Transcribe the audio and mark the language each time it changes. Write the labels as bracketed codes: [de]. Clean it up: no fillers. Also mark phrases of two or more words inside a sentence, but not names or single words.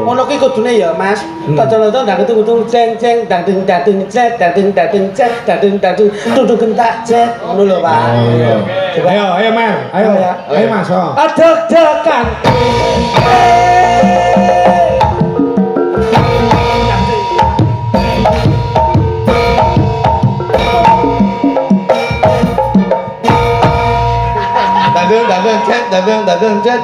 [jv] ngono kuwi kudune ya Mas. Tonton-tonton ndang ketung-ketung ceng-ceng dang-ding dang-ding cet dang-ding dang-ding cet dang-ding dang-ding tudung gentak cet ngono lho Pak. Oh iya. Coba. Ayo Mer. Ayo Ya. Ayo Mas. Oh. Dedekan Dadeng cet.